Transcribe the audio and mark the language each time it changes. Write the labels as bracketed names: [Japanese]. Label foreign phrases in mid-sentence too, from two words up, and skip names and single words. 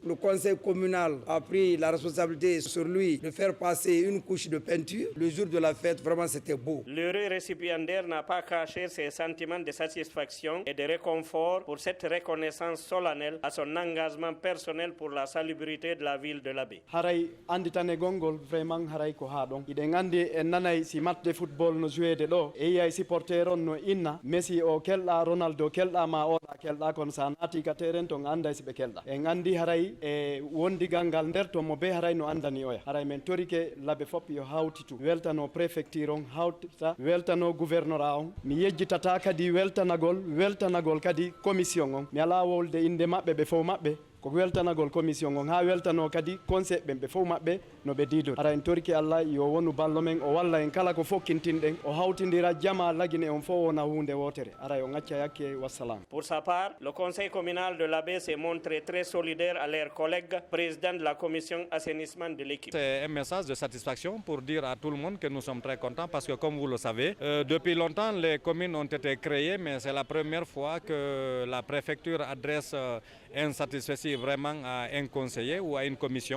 [French] Le conseil communal a pris la responsabilité sur lui de faire passer une couche de peinture. Le jour de la fête, vraiment c'était beau. L'heureux récipiendaire n'a pas caché ses sentiments de satisfaction et de réconfort pour cette reconnaissance solennelle à son engagement personnel pour la salubrité de la ville de l'Abbé. [Fula] Haray andi tane gongol vraiment haray ko ha don iden andi en nanay si [French] match de football [Fula] no jouer de do e yay supporter on no inna Messi o kelɗa Ronaldo kelɗa ma oɗa kelɗa kono sa naati ka terrain to anda siɓe kelɗa en andi haray e wondigal ngal nder to mo be haray no andani oya haray men torike laaɓe fop yo hawtitu weltano préfecture on hawtita weltano gouvernorat on mi yejjitata kadi weltanagol kadi commission on mi ala wolde inde maɓɓe ɓe fof maɓɓe ko weltanagol commission on ha weltano kadi conseil ɓen ɓe fof maɓɓe no ɓe diido ara en torki Allah yo wonu ballo men o walla en kala ko fokkintinɗen o hawtindira jama lagine on fof wona hunde wotere ara o ŋacca yakke wassalam. [French] Pour sa part, le conseil communal de l'Abbé s'est montré très solidaire à leurs collègues présidents de la commission assainissement de l'équipe. C'est un message de satisfaction pour dire à tout le monde que nous sommes très contents parce que comme vous le savez, depuis longtemps les communes ont été créées mais c'est la première fois que la préfecture adresse un satisfecit vraiment à un conseiller ou à une commission.